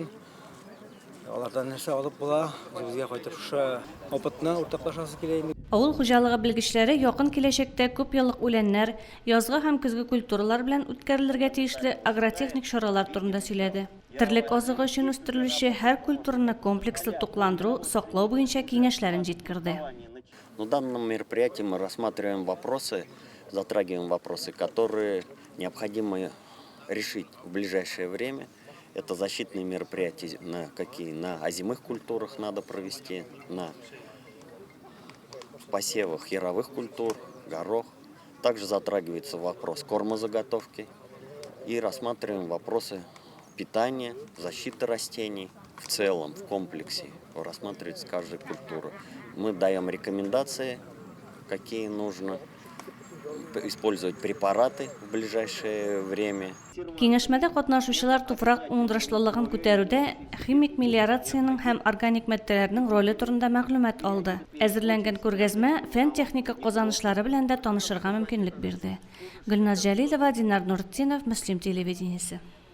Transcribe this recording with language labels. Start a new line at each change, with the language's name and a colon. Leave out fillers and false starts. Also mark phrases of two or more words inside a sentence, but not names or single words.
Tatar: Алардан нәрсә алып була? Безгә кайтып шушы опытны уртаклашасы килә инде. Авыл хуҗалыгы белгечләре якын киләчәктә күп еллык үләннәр, язгы һәм көзге культуралар белән үткәрелергә тиешле агротехник чаралар турында сөйләде. Терлек азыгы өчен үстерелүче һәр культураны комплекслы тукландыру, саклау буенча киңәшләрен җиткерде.
Russian: На данном мероприятии мы рассматриваем вопросы, затрагиваем вопросы, которые необходимо решить в ближайшее время. Это защитные мероприятия, на озимых культурах надо провести, в посевах яровых культур, горох. Также затрагивается вопрос кормозаготовки и рассматриваем вопросы питания, защиты растений в целом, в комплексе. Рассматривается каждая культура. Мы даем рекомендации, какие нужно использовать препараты в ближайшее время.
Tatar: Киңәшмәдә катнашучылар туфрак уңдырышлылыгын күтәрүдә химик мелиорацияның һәм органик матдәләрнең роле турында мәгълүмат алды. Әзерләнгән күргәзмә фән-техника казанышлары белән дә танышырга мөмкинлек бирде. Гөлназ Җәлилова, Динар Нуртдинов, Мөслим телевидениесе.